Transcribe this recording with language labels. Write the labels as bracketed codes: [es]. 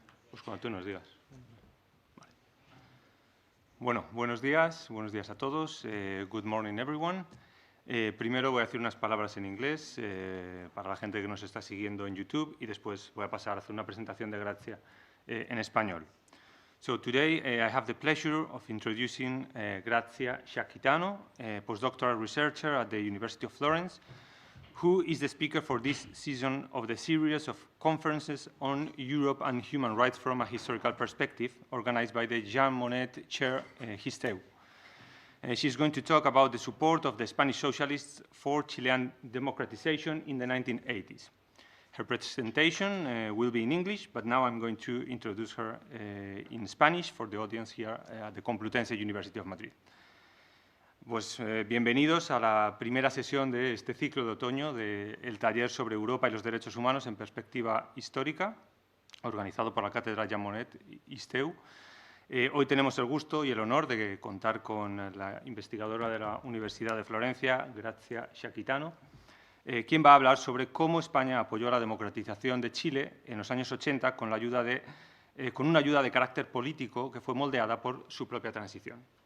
[es] Pues cuando tú nos digas. Vale. Bueno, buenos días a todos. [en] Good morning, everyone. [es] Primero voy a decir unas palabras en inglés para la gente que nos está siguiendo en YouTube y después voy a pasar a hacer una presentación de Grazia en español. [en] So today I have the pleasure of introducing Grazia Sciacchitano, a postdoctoral researcher at the University of Florence, who is the speaker for this season of the series of conferences on Europe and human rights from a historical perspective, organized by the Jean Monnet-HISTEU. She's going to talk about the support of the Spanish socialists for Chilean democratization in the 1980s. Her presentation will be in English, but now I'm going to introduce her in Spanish for the audience here at the Complutense University of Madrid. [es] Pues bienvenidos a la primera sesión de este ciclo de otoño del taller sobre Europa y los derechos humanos en perspectiva histórica, organizado por la Cátedra Jean Monnet-HISTEU. Hoy tenemos el gusto y el honor de contar con la investigadora de la Universidad de Florencia, Grazia Sciacchitano, quien va a hablar sobre cómo España apoyó la democratización de Chile en los años 80 con una ayuda de carácter político que fue moldeada por su propia transición.